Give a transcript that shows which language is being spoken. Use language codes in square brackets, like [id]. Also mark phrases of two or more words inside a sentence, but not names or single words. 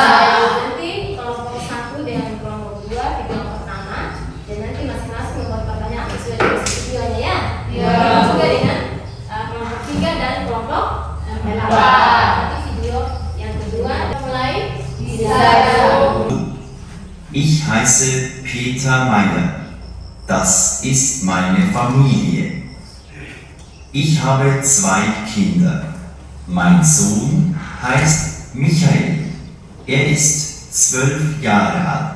[id] Nanti kelompok 1 dengan kelompok 2 video yang pertama, dan nanti masing-masing membuat pertanyaan sesuai dengan videonya ya. Ya. Juga dengan kelompok 3 dan kelompok 8. Nanti video yang kedua mulai. Bisa. [de] Ich heiße Peter Meyer. Das ist meine Familie. Ich habe 2 Kinder. Mein Sohn heißt Michael. Er ist 12 Jahre alt.